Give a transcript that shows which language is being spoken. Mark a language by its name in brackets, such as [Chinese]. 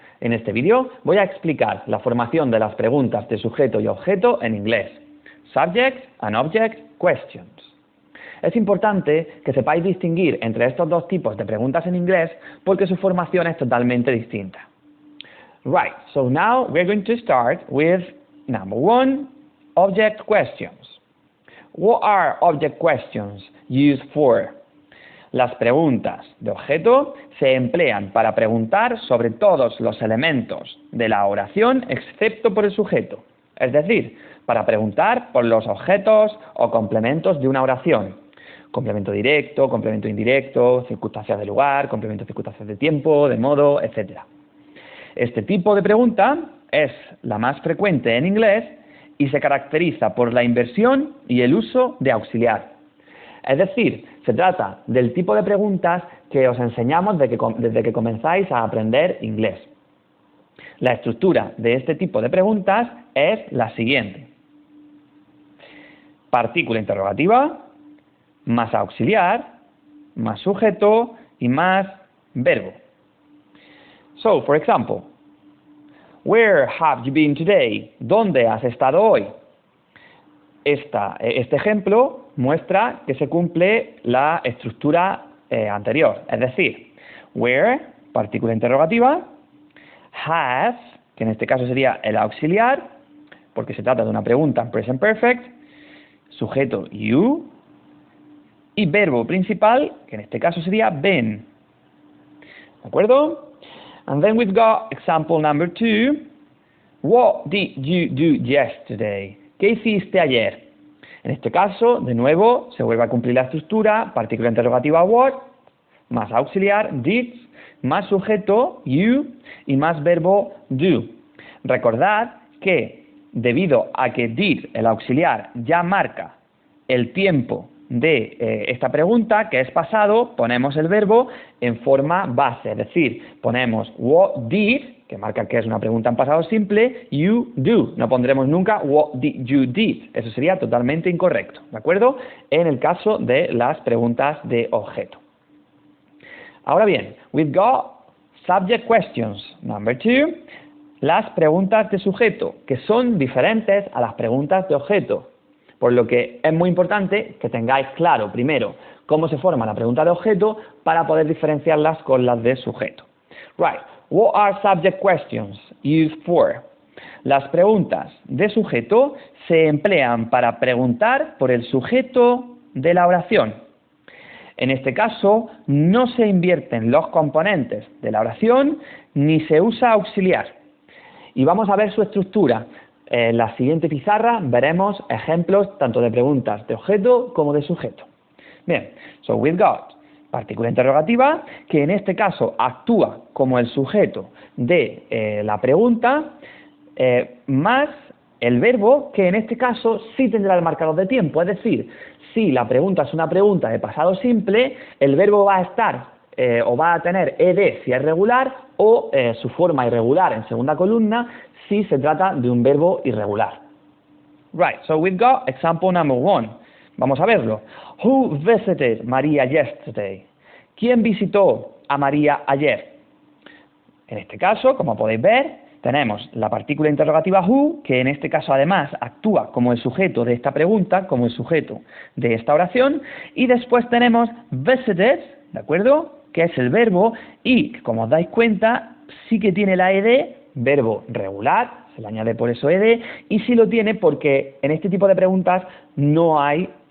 [Spanish] En este vídeo voy a explicar la formación de las preguntas de sujeto y objeto en inglés. [English] Subject and Object Questions. [Spanish] Es importante que sepáis distinguir entre estos dos tipos de preguntas en inglés porque su formación es totalmente distinta. [English] Right, so now we're going to start with number 1, object questions. What are object questions used for? [Spanish] Las preguntas de objeto se emplean para preguntar sobre todos los elementos de la oración excepto por el sujeto. Es decir, para preguntar por los objetos o complementos de una oración. Complemento directo, complemento indirecto, circunstancias de lugar, complemento de circunstancias de tiempo, de modo, etc. Este tipo de pregunta es la más frecuente en inglés y se caracteriza por la inversión y el uso de auxiliar. Es decir, se trata del tipo de preguntas que os enseñamos desde que comenzáis a aprender inglés. La estructura de este tipo de preguntas es la siguiente. Partícula interrogativa, más auxiliar, más sujeto y más verbo. [English] So, for example, where have you been today? [Spanish] ¿Dónde has estado hoy? Este ejemplo muestra que se cumple la estructura anterior, es decir, where, partícula interrogativa, has, que en este caso sería el auxiliar, porque se trata de una pregunta en present perfect, sujeto you, y verbo principal, que en este caso sería been. ¿De acuerdo? [English] And then we've got example number 2. What did you do yesterday? [Spanish] ¿Qué hiciste ayer? En este caso, de nuevo, se vuelve a cumplir la estructura, partícula interrogativa what, más auxiliar did, más sujeto you y más verbo do. Recordad que debido a que did, el auxiliar, ya marca el tiempo de esta pregunta, que es pasado, ponemos el verbo en forma base, es decir, ponemos what did, que marca que es una pregunta en pasado simple, you do. No pondremos nunca [English] what did you did. [Spanish] Eso sería totalmente incorrecto, ¿de acuerdo? En el caso de las preguntas de objeto. Ahora bien, [English] we've got subject questions. [Spanish] Number 2, las preguntas de sujeto, que son diferentes a las preguntas de objeto. Por lo que es muy importante que tengáis claro, primero, cómo se forma la pregunta de objeto para poder diferenciarlas con las de sujeto. [English] Right. What are subject questions used for? [Spanish] Las preguntas de sujeto se emplean para preguntar por el sujeto de la oración. En este caso, no se invierten los componentes de la oración ni se usa auxiliar. Y vamos a ver su estructura. En la siguiente pizarra veremos ejemplos tanto de preguntas de objeto como de sujeto. Bien, [English] so we've got [Spanish] partícula interrogativa, que en este caso actúa como el sujeto de la pregunta, más el verbo, que en este caso sí tendrá el marcador de tiempo. Es decir, si la pregunta es una pregunta de pasado simple, el verbo va a estar o va a tener ed si es regular o su forma irregular en segunda columna si se trata de un verbo irregular. [English] Right, so we've got example number 1. [Spanish] Vamos a verlo. [English] Who visited Maria yesterday? [Spanish] ¿Quién visitó a María ayer? En este caso, como podéis ver, tenemos la partícula interrogativa who, que en este caso además actúa como el sujeto de esta pregunta, como el sujeto de esta oración, y después tenemos visited, ¿de acuerdo?, que es el verbo, y como os dais cuenta, sí que tiene la ed, verbo regular, se le añade por eso ed, y sí lo tiene porque en este tipo de preguntas no hay